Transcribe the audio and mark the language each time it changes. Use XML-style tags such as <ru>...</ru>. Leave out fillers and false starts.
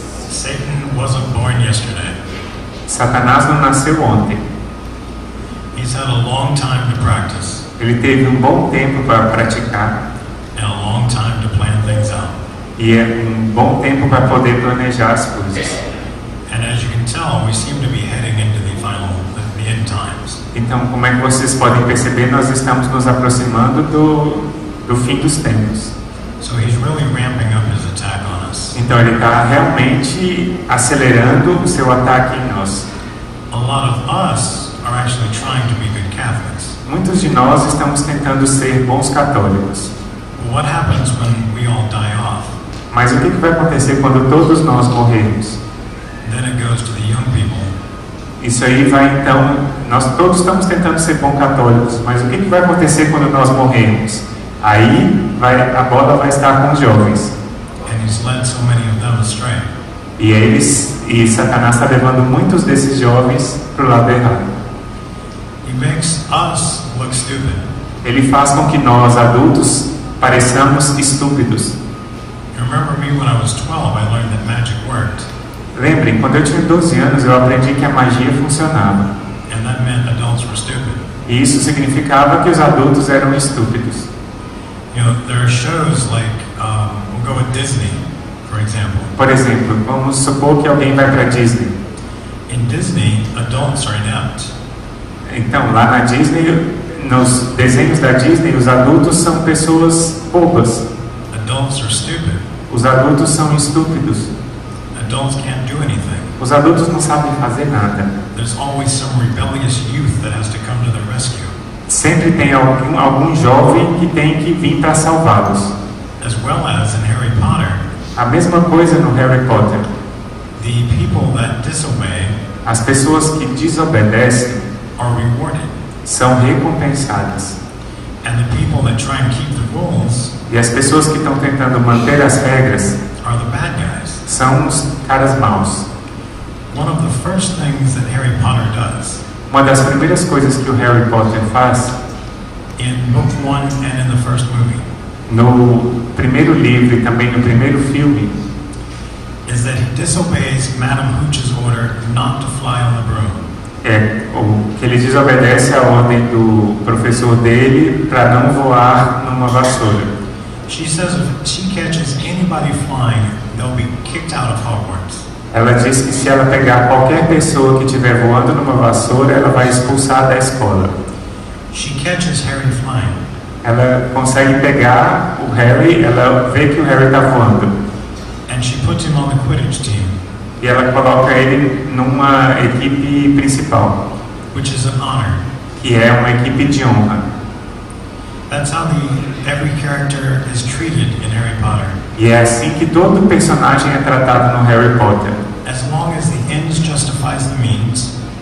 <en>Satan wasn't born yesterday.</en> <pt>Satanás não nasceu ontem.</pt> <en>He's had a long time to practice.</en> <pt>Ele teve um bom tempo para praticar.</pt> <en>And a long time to plan things out.</en> <pt>E é um bom tempo para poder planejar as coisas.</pt> <en>And as you can tell, we seem to be heading into the end times.</en> <pt>Então, como é que vocês podem perceber, nós estamos nos aproximando do fim dos tempos.</pt> <en>So he's really ramping up his attack on us.</en> <pt>Então ele está realmente acelerando o seu ataque em nós.</pt> <en>A lot of us are actually trying to be good Catholics.</en> <pt>Muitos de nós estamos tentando ser bons católicos.</pt> <en>But what happens when we all die off?</en> <pt>Mas o que vai acontecer quando todos nós morrermos?</pt> <en>Then it goes to the young people.</en> <pt>Isso aí vai então, nós todos estamos tentando ser bons católicos, mas o que vai acontecer quando nós morrermos? Aí a bola vai estar com os jovens.</pt> <en>And he's led so many of them astray.</en> <pt>E Satanás está levando muitos desses jovens para o lado errado.</pt> <en>He makes us look stupid.</en> <pt>Ele faz com que nós adultos pareçamos estúpidos.</pt> <en>You remember me when I was 12, I learned that magic worked.</en> <pt>Lembrem, quando eu tinha 12 anos, eu aprendi que a magia funcionava.</pt> <en>And that meant adults were stupid.</en> <pt>E isso significava que os adultos eram estúpidos.</pt> <en>You know, there are shows like, we'll go with Disney, for example.</en> <pt>Por exemplo, vamos supor que alguém vai para Disney.</pt> <en>In Disney, adults are inept.</en> <pt>Então, lá na Disney, nos desenhos da Disney, os adultos são pessoas bobas.</pt> <en>Adults are stupid.</en> <pt>Os adultos são estúpidos.</pt> <en>Adults can't do anything.</en> <pt>Os adultos não sabem fazer nada.</pt> <en>There's always some rebellious youth that has to come to the rescue.</en> <pt>Sempre tem algum jovem que tem que vir para salvá-los.</pt> <en>As well as in Harry Potter.</en> <pt>A mesma coisa no Harry Potter.</pt> <en>The people that disobey</en> <pt>as pessoas que desobedecem</pt> <en>are rewarded.</en> <pt>São recompensadas.</pt> <en>And the people that try and keep the rules</en> <pt>e as pessoas que estão tentando manter as regras</pt> <en>are the bad guys.</en> <pt>São os caras maus.</pt> <en>One of the first things that Harry Potter does.</en> <pt>Uma das primeiras coisas que o Harry Potter faz,</pt> <en>in book 1 and in the first movie,</en> <pt>no primeiro livro e também no primeiro filme,</pt> <en>is that he disobeys Madame Hooch's order not to fly on the broom.</en> <pt>Que ele desobedece a ordem do professor dele para não voar numa vassoura.</pt> <en>She says if she catches anybody flying, they'll be kicked out of Hogwarts.</en> <pt>Ela diz que se ela pegar qualquer pessoa que estiver voando numa vassoura, ela vai expulsar da escola.</pt> <en>She catches Harry flying.</en> <pt>Ela consegue pegar o Harry, ela vê que o Harry está voando.</pt> <en>And she puts him on the Quidditch team.</en> <pt>E ela coloca ele numa equipe principal.</pt> <en>Which is an honor.</en> <pt>Que é uma equipe de honra.</pt> <en>That's how every character is treated in Harry Potter.</en> <pt>E é assim que todo personagem é tratado no Harry Potter.</pt> <en>As long as the ends justifies the means.</en>